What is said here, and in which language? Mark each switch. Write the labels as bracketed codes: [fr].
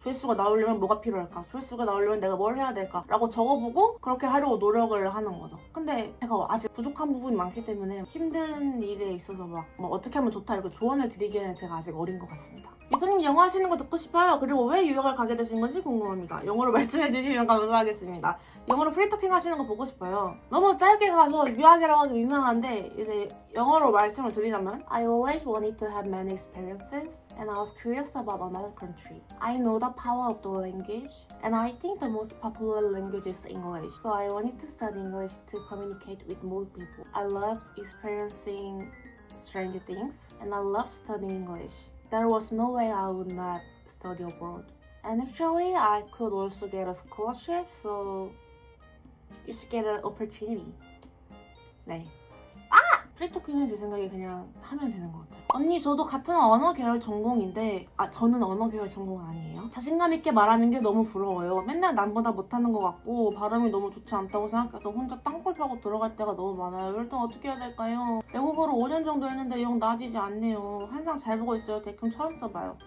[ko] 조회수가 나오려면 뭐가 필요할까? 조회수가 나오려면 내가 뭘 해야 될까? 라고 적어보고 그렇게 하려고 노력을 하는 거죠. 근데 제가 아직 부족한 부분이 많기 때문에 힘든 일에 있어서 막 어떻게 하면 좋다 이렇게 조언을 드리기에는 제가 아직 어린 것 같습니다. 미소님 영어 하시는 거 듣고 싶어요. 그리고 왜 유학을 가게 되신 건지 궁금합니다. 영어로 말씀해 주시면 감사하겠습니다. 영어로 프리토킹 하시는 거 보고 싶어요. 너무 짧게 가서 유학이라고 하기 민망한데 이제 영어로 말씀을 드리자면 [en] I always wanted to have many experiences and I was curious about another country. I know the power of the language and I think the most popular language is English. So I wanted to study English to communicate with more people. I love experiencing strange things and I love studying English. There was no way I would not study abroad. And actually, I could also get a scholarship, so you should get an opportunity. [ko] 네. 프리토킹은 제 생각에 그냥 하면 되는 것 같아요. 언니, 저도 같은 언어 계열 전공인데, 저는 언어 계열 전공 아니에요. 자신감 있게 말하는 게 너무 부러워요. 맨날 남보다 못하는 것 같고 발음이 너무 좋지 않다고 생각해서 혼자 땅굴 파고 들어갈 때가 너무 많아요. 이럴 땐 어떻게 해야 될까요? 외국어를 5년 정도 했는데 영 나아지지 않네요. 항상 잘 보고 있어요. 댓글 처음 써봐요.